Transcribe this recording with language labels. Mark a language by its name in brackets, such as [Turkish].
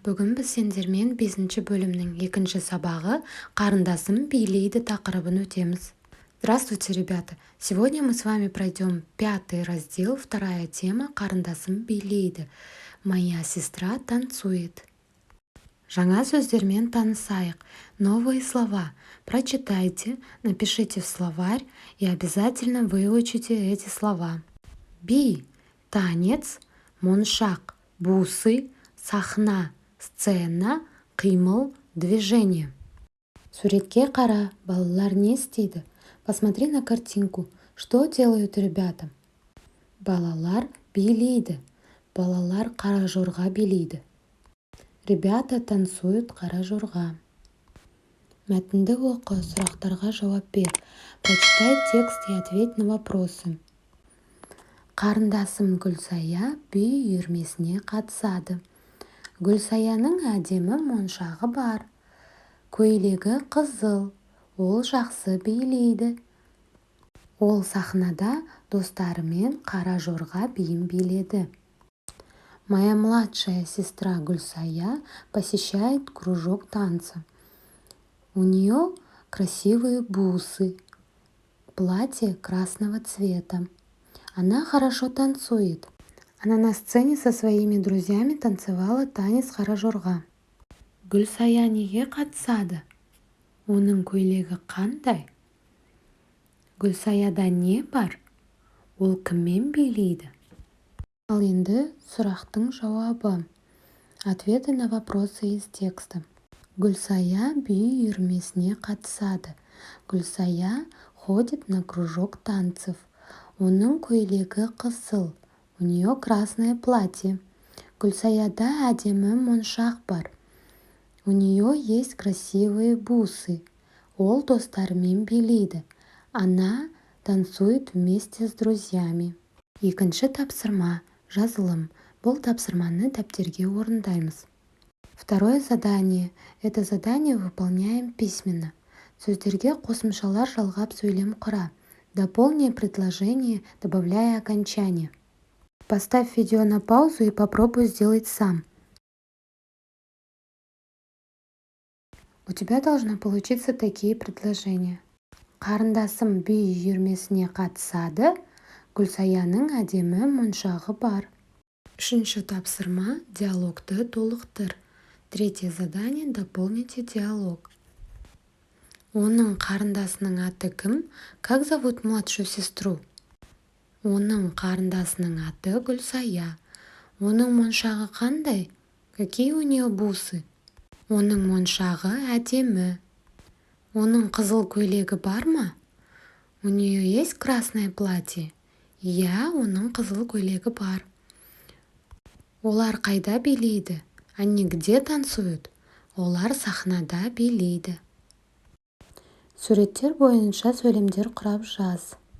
[Kazakh] Бүгін біз сендермен 5-ші бөлімнің 2-ші сабағы «Қарындасым билейді» тақырыбын өтеміз. [Russian] Здравствуйте, ребята! Сегодня мы с вами пройдем 5-й раздел, 2-я тема «Қарындасым билейді». Моя сестра танцует. [Kazakh] Жаңа сөздермен танысайық. [Russian] Новые слова. Прочитайте, напишите в словарь и обязательно выучите эти слова. [Kazakh] Би – танец, моншақ, бусы, сахна, сцена, қимыл, движение. Суретке қара, балалар не істейді? [Russian] Посмотри на картинку. Что делают ребята? [Kazakh] Балалар билейді. Балалар қара жорға билейді. [Russian] Ребята танцуют [Kazakh] қара жорға. Мәтінді оқы, сұрақтарға жауап бер. [Russian] Прочитай текст и ответь на вопросы. [Kazakh] Қарындасым Гүлсая би үйірмесіне қатысады. Гүлсаяның әдемі моншағы бар. Көйлегі қызыл, ол жақсы билейді. Ол сахнада достарымен қара жорға биін биледі. [Russian] Моя младшая сестра Гүлсая посещает кружок танца. У нее красивые бусы, платье красного цвета. Она хорошо танцует. Она на сцене со своими друзьями танцевала танец қара жорға. [Kazakh] Гүлсая неге қатысады? Оның көйлегі қандай? Гүлсаяда не бар? Ол кіммен билейді? Ал енді сұрақтың жауабы. [Russian] Ответы на вопросы из текста. [Kazakh] Гүлсая би үйірмесіне қатысады. [Russian] Гүлсая ходит на кружок танцев. [Kazakh] Оның көйлегі қызыл. [Russian] У нее красное платье. [Kazakh] Гүлсаяда әдемі моншақ бар. [Russian] У нее есть красивые бусы. [Kazakh] Ол достарымен билейді. [Russian] Она танцует вместе с друзьями. [Kazakh] Екінші тапсырма. Жазылым. Бұл тапсырманы дәптерге орындаймыз. [Russian] Второе задание. Это задание выполняем письменно. Сөздерге қосымшалар жалғап сөйлем құра. Дополни предложение, добавляя окончание. Поставь видео на паузу и попробуй сделать сам. У тебя должно получиться такие предложения. [Kazakh] Қарындасым би үйірмесіне қатысады. Гүлсаяның әдемі моншағы бар. Үшінші тапсырма. Диалогты толықтыр. [Russian] Третье задание. Дополните диалог. [Kazakh] Оның қарындасының аты кім? [Russian] Как зовут младшую сестру? [Kazakh] Оның қарындасының аты Гүлсая. Оның моншағы қандай? [Russian] Какие у нее бусы? [Kazakh] Оның моншағы әдемі. Оның қызыл көйлегі бар ма? [Russian] У нее есть красное платье? [Kazakh] Иә, оның қызыл көйлегі бар. Олар қайда билейді? [Russian] Они где танцуют? [Kazakh] Олар сахнада билейді. Суреттер бойынша сөйлемдер құрап жаз.